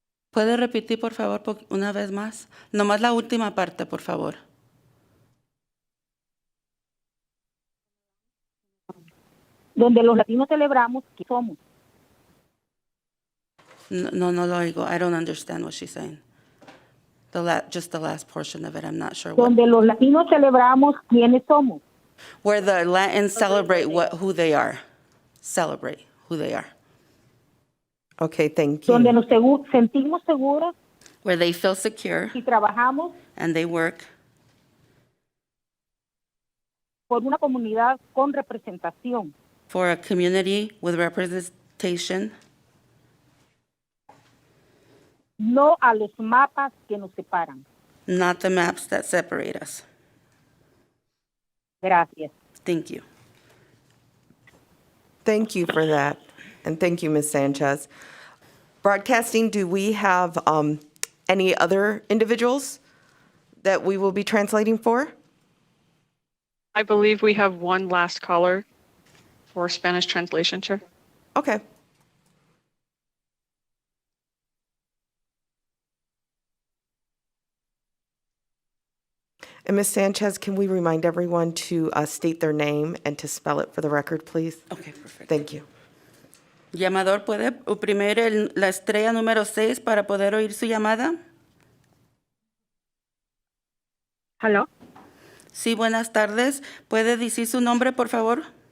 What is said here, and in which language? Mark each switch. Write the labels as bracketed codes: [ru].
[es] ¿Puede repetir, por favor, una vez más? Nomás la última parte, por favor. Donde los latinos celebramos quiénes somos. No lo oigo. [en] I don't understand what she's saying. Just the last portion of it. I'm not sure what. [es] Donde los latinos celebramos quiénes somos. [en] Where the Latins celebrate who they are. Celebrate who they are. Okay, thank you. [es] Donde nos sentimos seguros. [en] Where they feel secure. [es] Y trabajamos. [en] And they work. [es] Por una comunidad con representación. [en] For a community with representation. [es] No a los mapas que nos separan. [en] Not the maps that separate us. [es] Gracias. [en] Thank you. Thank you for that. And thank you, Ms. Sanchez. Broadcasting, do we have any other individuals that we will be translating for? I believe we have one last caller for Spanish translation, Chair. Okay. And Ms. Sanchez, can we remind everyone to state their name and to spell it for the record, please? Okay, perfect. Thank you. [es] Llamador, ¿puede oprimir la estrella número 6 para poder oír su llamada? ¿Aló? Sí, buenas tardes. ¿Puede decir su nombre, por favor?